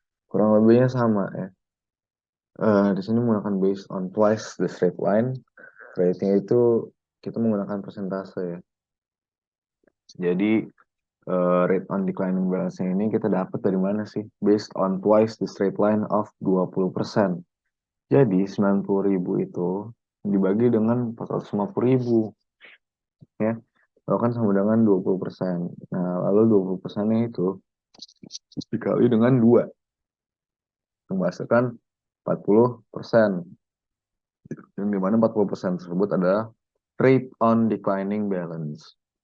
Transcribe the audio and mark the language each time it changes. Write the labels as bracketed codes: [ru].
[id] Kurang lebihnya sama ya. Di sini menggunakan [en] based on twice the straight line. [id] Rate-nya itu kita menggunakan persentase ya. Jadi rate on declining balance ini kita dapat dari mana sih? [en] Based on twice the straight line of 20%. [id] Jadi 90.000 itu dibagi dengan 450.000 ya. Lalu kan sama dengan 20%. Nah, lalu 20%-nya itu dikali dengan 2. Menghasilkan 40%. Yang dimana 40% tersebut adalah rate on declining balance.